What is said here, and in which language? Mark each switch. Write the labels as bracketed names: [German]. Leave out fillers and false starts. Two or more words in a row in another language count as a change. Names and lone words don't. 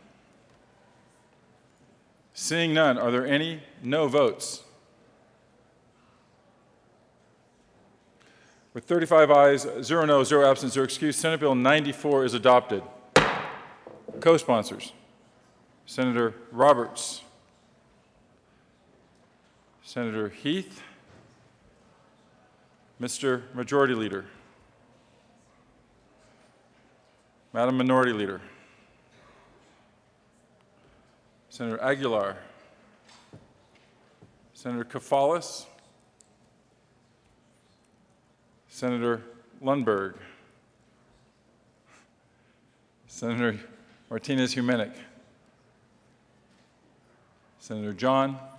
[English] Seeing none, are there any no votes? With 35 ayes, 0 noes, 0 absent, 0 excused, Senate Bill 94 is adopted. Co-sponsors: Senator Roberts, Senator Heath, Mr. Majority Leader, Madam Minority Leader, Senator Aguilar, Senator Kafalis, Senator Lundberg, Senator Martinez-Humenick, Senator John,